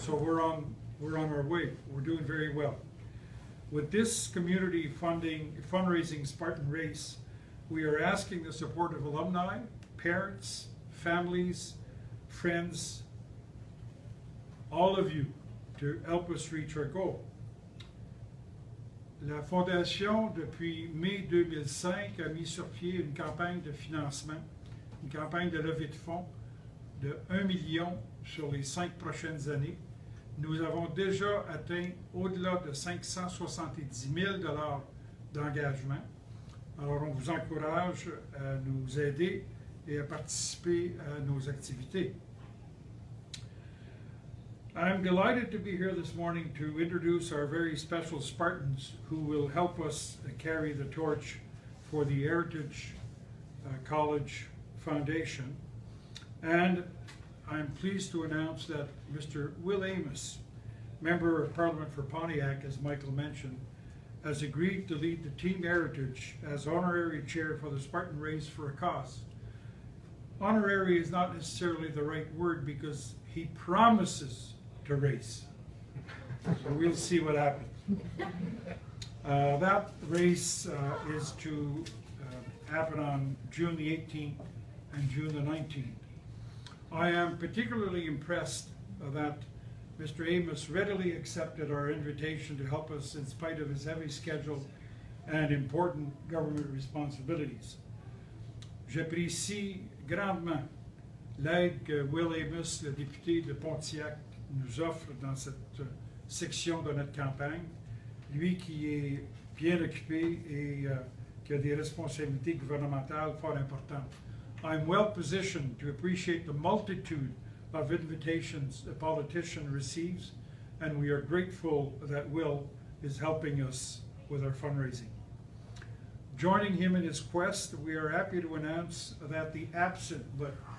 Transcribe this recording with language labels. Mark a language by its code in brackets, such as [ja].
[en] So we're on our way. We're doing very well. With this community fundraising Spartan race, we are asking the support of alumni, parents, families, friends, all of you, to help us reach our goal. [fr] La Fondation, depuis mai 2005, a mis sur pied une campagne de financement, une campagne de levée de fonds de 1 million sur les 5 prochaines années. nous avons déjà atteint au-delà de 570 000 $ d'engagement. Alors, on vous encourage à nous aider et à participer à nos activités. [en] I'm delighted to be here this morning to introduce our very special Spartans who will help us carry the torch for the Heritage College Foundation. And I'm pleased to announce that Mr. Will Amos, Member of Parliament for Pontiac, as Michael mentioned, has agreed to lead the Team Heritage as honorary chair for the Spartan race for a cause. Honorary is not necessarily the right word because he promises to race. So we'll see what happens. That race is to happen on June the 18th and June the 19th. I am particularly impressed that Mr. Amos readily accepted our invitation to help us in spite of his heavy schedule and important government responsibilities. [fr] J'apprécie grandement l'aide que Will Amos, le député de Pontiac, nous offre dans cette section de notre campagne. Lui qui est bien occupé et qui a des responsabilités gouvernementales fort importantes. [en] I'm well positioned to appreciate the multitude of invitations a politician receives, and we are grateful that Will is helping us with our fundraising. Joining him in his quest, we are happy to announce that the absent, but